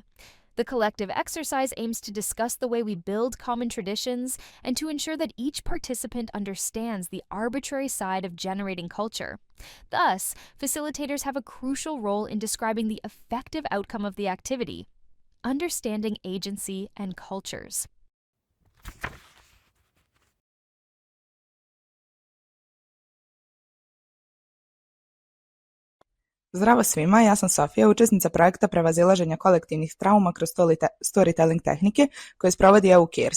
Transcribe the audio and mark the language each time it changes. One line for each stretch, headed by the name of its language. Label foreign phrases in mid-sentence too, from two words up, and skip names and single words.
English: The collective exercise aims to discuss the way we build common traditions and to ensure that each participant understands the arbitrary side of generating culture. Thus, facilitators have a crucial role in describing the effective outcome of the activity, understanding agency and cultures.
Serbian: Zdravo svima, ja sam Sofija, učesnica projekta Prevazilaženja kolektivnih trauma kroz storytelling tehnike koje sprovodi EU CARES.